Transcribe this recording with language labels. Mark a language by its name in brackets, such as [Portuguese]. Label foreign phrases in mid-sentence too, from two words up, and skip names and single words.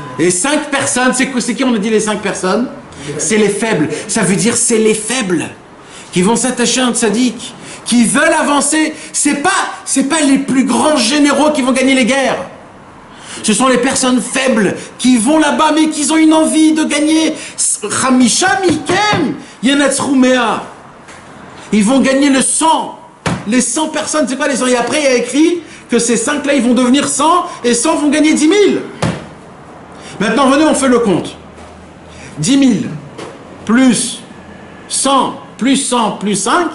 [French] Et 5 personnes, c'est qui on a dit les 5 personnes? C'est les faibles. Ça veut dire c'est les faibles qui vont s'attacher à un tzaddik, qui veulent avancer. C'est pas les plus grands généraux qui vont gagner les guerres. Ce sont les personnes faibles qui vont là-bas, mais qui ont une envie de gagner. [Hebrew] חמישה מכם ינצחו מאה. [French] Ils vont gagner le 100. Les 100 personnes, c'est quoi les 100? Et après, il y a écrit que ces 5-là, ils vont devenir 100, et 100 vont gagner 10 000. Maintenant, venez, on fait le compte. 10 000 plus 100 plus 100 plus 5.